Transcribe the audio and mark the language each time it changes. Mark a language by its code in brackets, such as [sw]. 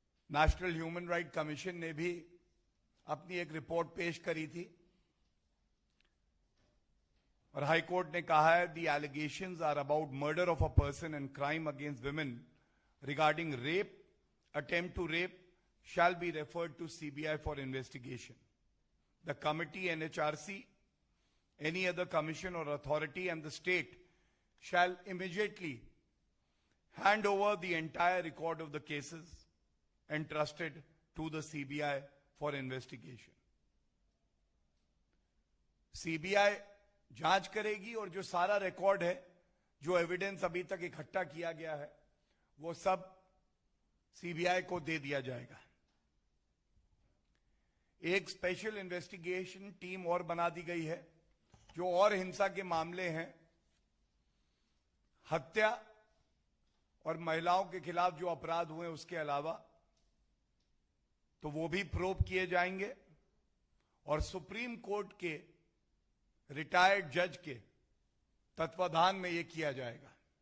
[hi] National human right commission ने भी अपनी एक रिपोर्ट पेश करी थी और हाई कोर्ट ने कहा है [en] The allegations are about murder of a person and crime against women regarding rape, attempt to rape shall be referred to CBI for investigation. The committee, NHRC, any other commission or authority and the state shall immediately hand over the entire record of the cases entrusted to the CBI for investigation. [hi] CBI जांच करेगी और जो सारा record है, जो evidence अभी तक इकट्ठा किया गया है, वो सब सीबीआई को दे दिया जाएगा। एक स्पेशल इन्वेस्टिगेशन टीम और बना दी गई है जो और हिंसा के मामले हैं, हत्या और महिलाओं के खिलाफ जो अपराध हुए उसके अलावा, तो वो भी प्रोब किए जाएंगे और सुप्रीम कोर्ट के रिटायर्ड जज के तत्वाधान में ये किया जाएगा।